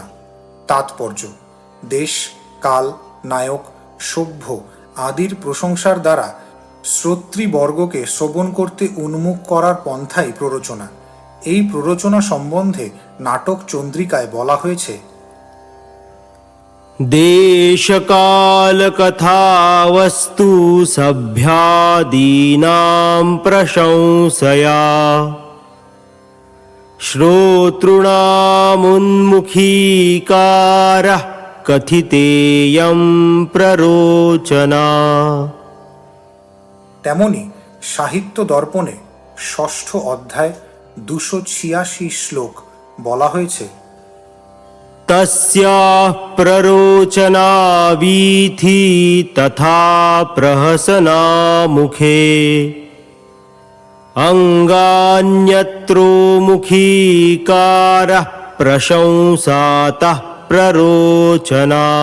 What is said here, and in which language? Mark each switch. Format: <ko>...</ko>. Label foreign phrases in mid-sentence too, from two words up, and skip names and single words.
<bn>তাৎপর্য: দেশ, কাল, নায়ক, সভ্য আদির প্রশংসার দ্বারা শ্রোতৃবর্গকে শ্রবণ করতে উন্মুখ করার পন্থাই প্ররোচনা। এই প্ররোচনা সম্বন্ধে নাটক চন্দ্রিকায় বলা হয়েছে,</bn> <sa>देशकालकथावस्तु सभ्यादीनां प्रशंसया श्रोतॄणामुन्मुखीकारः কথিতেয়ং প্ররোচনা।</sa> <bn>তেমনি সাহিত্য দর্পণে ৬ষ্ঠ অধ্যায় ২৮৬ শ্লোক বলা হয়েছে,</bn> <sa>তস্যাঃ প্ররোচনা বীথি তথা প্রহসনা মুখে অঙ্গান্যত্রো মুখীকারঃ প্রশংসাতঃ প্ররোচনা।</sa>